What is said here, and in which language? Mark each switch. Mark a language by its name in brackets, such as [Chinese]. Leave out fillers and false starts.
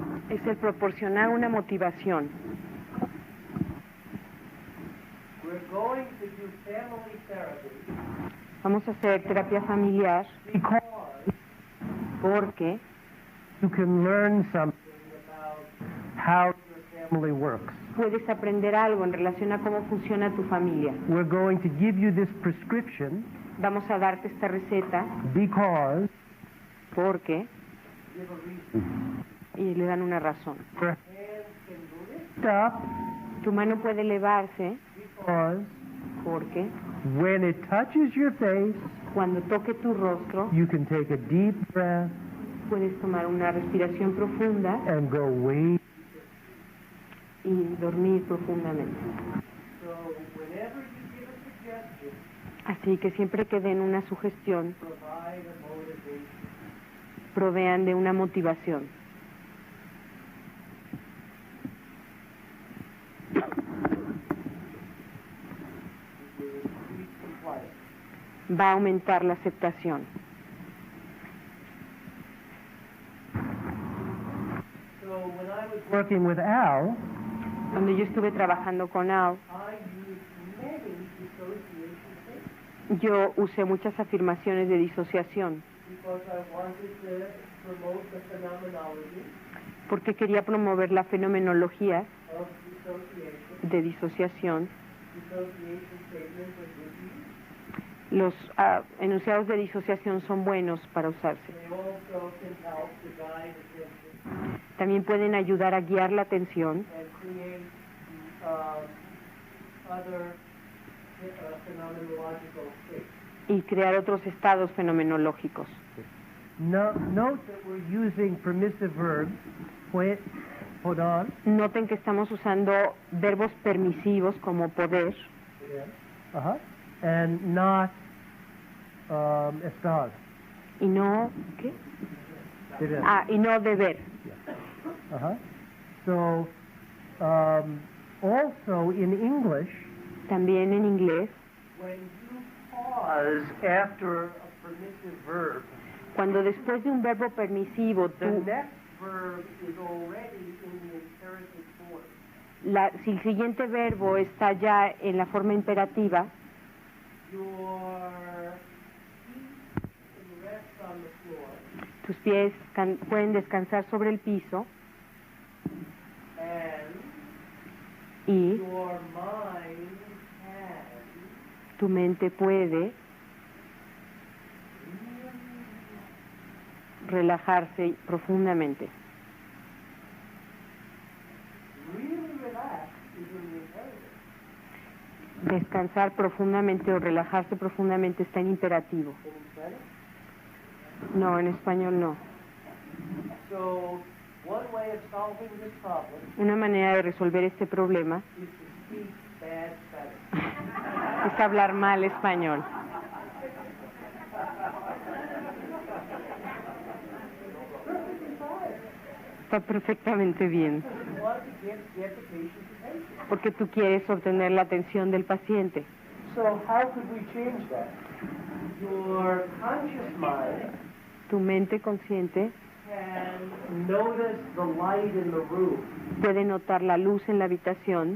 [Spanish] Es el proporcionar una motivación. [English] we're going to do family therapy [Spanish] Vamos a hacer terapia familiar [English] because [Spanish] porque [English] you can learn something about how your family works. [Spanish] puedes aprender algo en relación a cómo funciona tu familia. [English] We're going to give you this prescription [Spanish] Vamos a darte esta receta [English] because [Spanish] porque, y le dan una razón. [English] your hands can lift up [Spanish] Tu mano puede elevarse [English] because [Spanish] porque [English] when it touches your face, [Spanish] cuando toque tu rostro [English] you can take a deep breath [Spanish] puedes tomar una respiración profunda [English] and go way. [Spanish] y dormir profundamente. [English] So whenever you give a suggestion, [Spanish] Así que siempre que den una sugestión, [English] provide a motivation. [Spanish] provean de una motivación. Va a aumentar la aceptación. [English] So when I was working with Al, [Spanish] Cuando yo estuve trabajando con Al, [English] I used many dissociation techniques [Spanish] yo usé muchas afirmaciones de disociación [English] because I wanted to promote the phenomenology [Spanish] porque quería promover la fenomenología [English] of dissociation. [Spanish] de disociación. [English] Dissociation statements are good to use. [Spanish] Los enunciados de disociación son buenos para usarse. [English] They also can help to guide attention [Spanish] También pueden ayudar a guiar la atención [English] and create other phenomenological states. [Spanish] y crear otros estados fenomenológicos. [English] Note that we're using permissive verbs. Wait, hold on. [Spanish] Noten que estamos usando verbos permisivos como poder [English] Uh-huh. And not estar. [Spanish] y no ¿qué? Deber. Y no deber. [English] Uh-huh. So, also in English, [Spanish] También en inglés, [English] when you pause after a permissive verb, [Spanish] cuando después de un verbo permisivo [English] the [Spanish] tú [English] next verb is already in the imperative form. [Spanish] si el siguiente verbo está ya en la forma imperativa, [English] Your feet can rest on the floor, [Spanish] tus pies pueden descansar sobre el piso [English] and [Spanish] y [English] your mind can [Spanish] tu mente puede relajarse profundamente. [English] really relax is in the imperative. [Spanish] Descansar profundamente o relajarse profundamente está en imperativo. [English] In Spanish? [Spanish] No, en español no. [English] So, one way of solving this problem [Spanish] Una manera de resolver este problema [English] is to speak bad Spanish. es hablar mal español. [Spanish] Está perfectamente bien, [English] You want to get the patient's attention. [Spanish] porque tú quieres obtener la atención del paciente. [English] So, how could we change that? Your conscious mind [Spanish] Tu mente consciente [English] can notice the light in the room, [Spanish] puede notar la luz en la habitación,